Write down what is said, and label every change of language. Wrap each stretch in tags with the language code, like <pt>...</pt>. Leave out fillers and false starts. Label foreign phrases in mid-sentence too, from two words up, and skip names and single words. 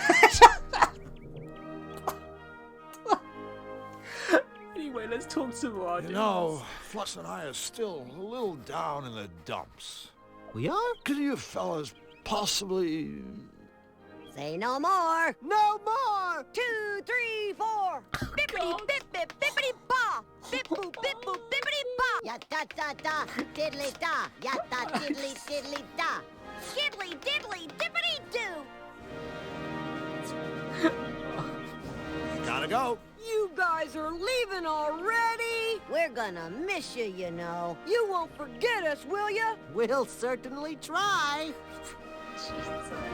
<en>Anyway, let's talk some more. You know, Flux and I are still a little down in the dumps. We are? Could you fellas possibly... Say no more. No more! 2, 3, 4. Bippity bip bip bippity ba. Bip boop bip boop bippity ba. Ya da da da diddly da. Ya da diddly diddly da. Skiddly diddly dippity doo. Gotta go. You guys are leaving already? We're gonna miss you, you know. You won't forget us, will ya? We'll certainly try. Jesus.</en>